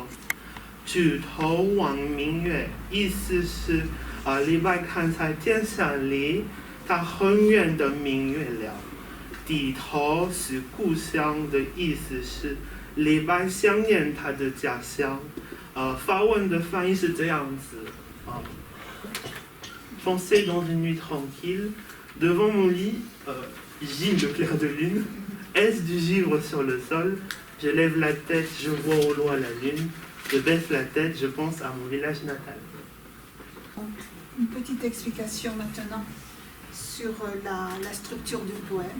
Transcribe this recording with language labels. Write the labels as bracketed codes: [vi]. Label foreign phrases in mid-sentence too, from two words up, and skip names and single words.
[zh] 举头望明月，意思是李白看在天山里，他很远的明月亮。低头是故乡的意思是李白想念他的家乡。法文的翻译是这样子 [fr] Pensez dans une nuit tranquille, devant mon lit, gît le clair de lune, est-ce du givre sur le sol, je lève la tête, je vois au loin la lune, je baisse la tête, je pense à mon village natal. Une petite explication maintenant sur la structure du poème.